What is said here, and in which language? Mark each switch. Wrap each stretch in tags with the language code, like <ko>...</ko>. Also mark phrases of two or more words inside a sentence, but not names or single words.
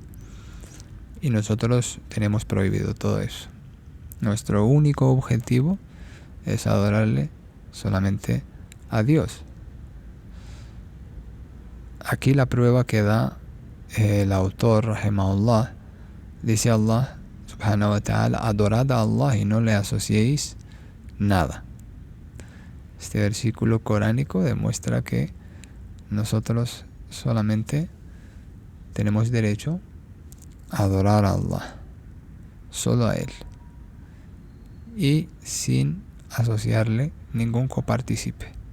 <es>Y nosotros tenemos prohibido todo eso. Nuestro único objetivo es adorarle solamente a Dios. Aquí la prueba que da el autor, rahimahullah, dice Allah</es> <ar>سبحانه وتعالى:</ar> <es>adorad a Allah y no le asociéis nada. Este versículo coránico demuestra que nosotros solamente tenemos derecho a adorar a Allah, solo a Él, y sin asociarle ningún copartícipe.</es>